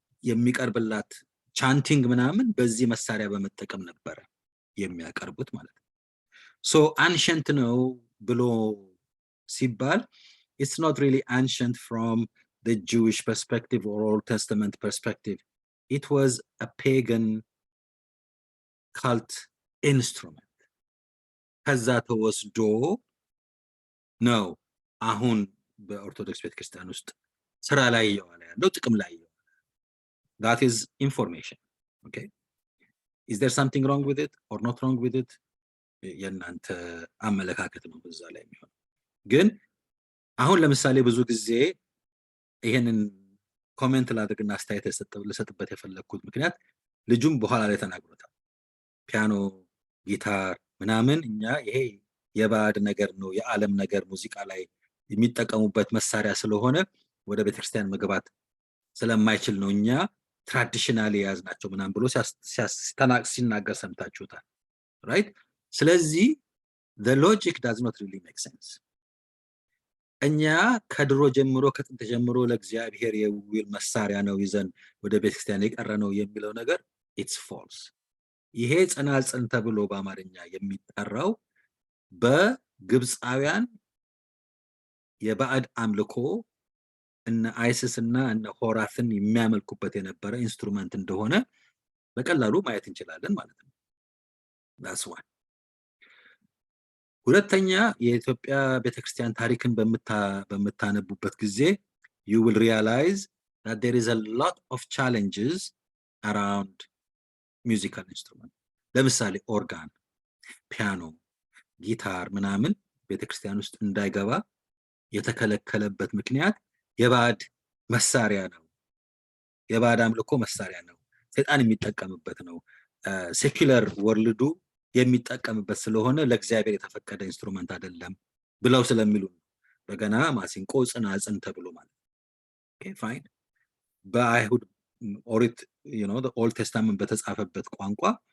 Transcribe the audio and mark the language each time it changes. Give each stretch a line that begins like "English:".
Amharic: የሚቀርብላት ቻንቲንግ ምናምን በዚህ መሳሪያ በመጠቀም ነበረ የሚያቀርቡት ማለት ነው። ሶ አንሸንት ነው ብሎ ሲባል
English: it's not really ancient from the Jewish perspective or Old Testament perspective. It was a pagan cult instrument.
Amharic: ከዛ ተወስዶ ነው አሁን በኦርቶዶክስ ቤተክርስቲያን ውስጥ ስራ ላይ እየዋለ ያለው ጥቅም ላይ እየዋለ።
English: that is information. okay, is there something wrong with it or not wrong with it?
Amharic: የእናንተ አመለካከት ነው በዛ ላይ የሚሆነው። ግን አሁን ለምሳሌ ብዙ ጊዜ ይሄንን ኮሜንት ላድርግና አስተያየት ልሰጥበት የፈለኩት ምክንያት ልጁም በኋላ ላይ ተናግሮታል። ፒያኖ፣ ጊታር ምናምን እኛ ይሄ የባዕድ ነገር ነው የዓለም ነገር ሙዚቃ ላይ የሚጠቀሙበት መሳሪያ ስለሆነ ወደ ቤተክርስቲያን መግባት ስለማይችል ነው እኛ ትራዲሽናሊ ያዝናቸው ምናምን ብሎ ሲናገር ሰምታችሁታል። right?
English: ስለዚህ the logic does not really make sense.
Amharic: እኛ ከድሮ ጀምሮ ከጥንት ጀምሮ ለእግዚአብሔር የውል መሳሪያ ነው ይዘን ወደ ቤተክርስቲያን የቀረነው የሚለው ነገር
English: it's false.
Amharic: ይሄ ጽናጽል ተብሎ በአማርኛ የሚጠራው በግብፃውያን የባዕድ አምልኮ እነ አይሲስ እና እነ ሆራትን የሚያመልኩበት የነበረ ኢንስትሩመንት እንደሆነ በቀላሉ ማየት እንችላለን ማለት ነው።
English: that's one.
Amharic: ሁለተኛ የኢትዮጵያ ቤተክርስቲያን ታሪክን በምታነቡበት ጊዜ
English: you will realize that there is a lot of challenges around musical instrument.
Amharic: ለምሳሌ ኦርጋን ፒያኖ፣ ጊታር ምናምን ቤተክርስቲያን ውስጥ እንዳይገባ የተከለከለበት ምክንያት የባዕድ መሳሪያ ነው፣ የባዕድ አምልኮ መሳሪያ ነው፣ ሰይጣን የሚጠቀምበት ነው፣ ሴኩላር ወርልዱ የሚጠቀምበት ስለሆነ ለእግዚአብሔር የተፈቀደ ኢንስትሩመንት አይደለም ብለው ስለሚሉ በገና፣ ማሲንቆ፣ ጽናጽን ተብሎ ማለት ኦኬ ፋይን። በአይሁድ ኦሪት ኦልድ ቴስታመንት በተጻፈበት ቋንቋ